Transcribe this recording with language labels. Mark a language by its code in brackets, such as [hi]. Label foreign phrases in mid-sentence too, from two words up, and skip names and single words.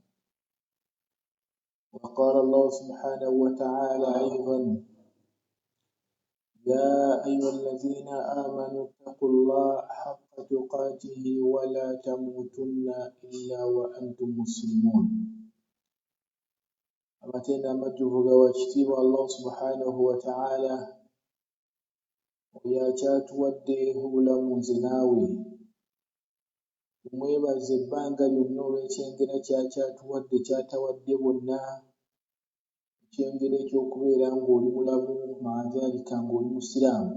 [ar] وقال الله سبحانه وتعالى أيضا: يا أيها الذين آمنوا اتقوا الله حق تقاته ولا تموتن إلا وأنتم مسلمون. [lg] amatenda amajjuvu ga wakitiibwa [ar] الله سبحانه وتعالى [lg] oyo akyatuwadde obulamu nze naawe. Tumwebaze ebbanga lyonna olw'ekyengera ky'akyatuwadde ky'atawadde bonna, ekyengera eky'okubeera ng'oli mulamu maazaalika ng'oli musiraamu.